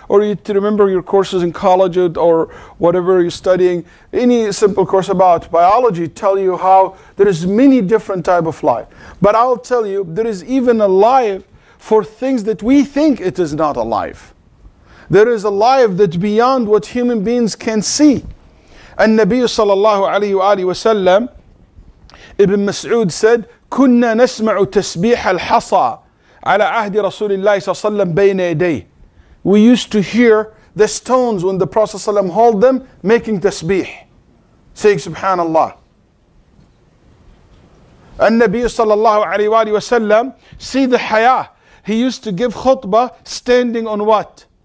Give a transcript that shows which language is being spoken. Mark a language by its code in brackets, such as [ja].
[en] Or you to remember your courses in college or whatever you're studying. Any simple course about biology tell you how there is many different type of life. But I'll tell you, there is even a life for things that we think it is not a life. There is a life that's beyond what human beings can see. And Nabi sallallahu alayhi wa sallam, Ibn Mas'ud said, [ar] كنا نسمع تسبيح الحصى على عهد رسول الله صلى الله عليه وسلم بين يديه. [en] We used to hear the stones when the Prophet صلى الله عليه وسلم hold them making tasbih, saying subhanallah. And Nabi sallallahu alayhi wa sallam, see the hayah. He used to give khutbah standing on what?